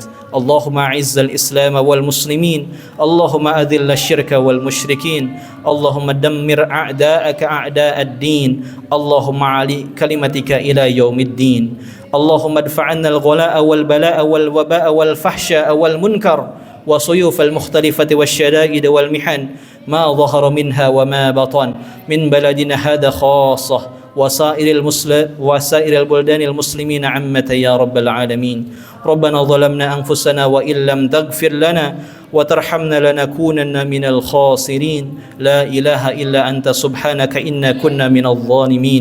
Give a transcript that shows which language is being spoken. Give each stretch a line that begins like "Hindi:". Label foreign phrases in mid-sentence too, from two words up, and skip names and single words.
Arabic: اللهم أعز الإسلام والمسلمين، اللهم أذل الشرك والمشركين، اللهم دمر أعداءك أعداء الدين، اللهم أعل كلماتك إلى يوم الدين. اللهم ادفع عنا الغلاء والبلاء والوباء والفحشاء والمنكر والسيوف المختلفة والشدائد والمحن ما ظهر منها وما بطن من بلدنا هذا خاصة وسائر البلدان المسلمين عامة يا رب العالمين. ربنا ظلمنا أنفسنا وإن لم تغفر لنا وترحمنا لنكونن من الخاسرين. لا إله إلا أنت سبحانك إنا كنا من الظالمين.